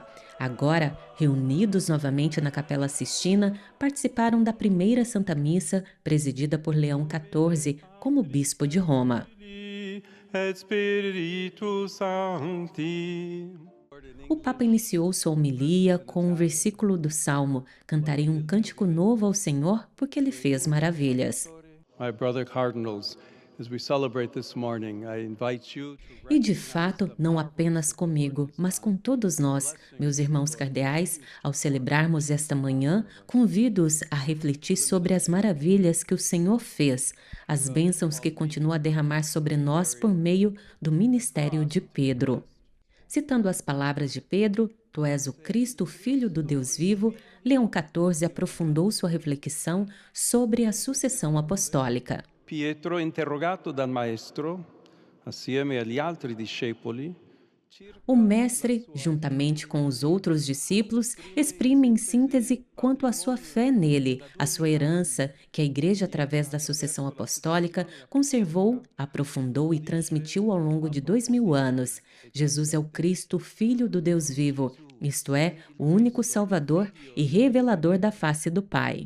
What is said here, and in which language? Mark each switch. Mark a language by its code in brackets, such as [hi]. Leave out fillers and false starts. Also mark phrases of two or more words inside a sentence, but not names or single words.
[pt] Agora, reunidos novamente na Capela Sistina, participaram da primeira Santa Missa, presidida por Leão XIV, como bispo de Roma. [la] Et Spiritus Sancti. [pt] O Papa iniciou sua homilia com um versículo do Salmo: "Cantarei um cântico novo ao Senhor, porque Ele fez maravilhas." [en] My brother cardinals, as we celebrate this morning, I invite you to [pt] E de fato, não apenas comigo, mas com todos nós, meus irmãos cardeais, ao celebrarmos esta manhã, convido-os a refletir sobre as maravilhas que o Senhor fez, as bênçãos que continua a derramar sobre nós por meio do ministério de Pedro. Citando as palavras de Pedro, "Tu és o Cristo, Filho do Deus vivo", Leão XIV aprofundou sua reflexão sobre a sucessão apostólica. [it] Pietro, interrogato dal maestro, assieme agli altri discepoli, [pt] O mestre, juntamente com os outros discípulos, exprime em síntese quanto à sua fé nele, a sua herança, que a Igreja, através da sucessão apostólica, conservou, aprofundou e transmitiu ao longo de 2000 anos. Jesus é o Cristo, Filho do Deus vivo, isto é, o único Salvador e revelador da face do Pai.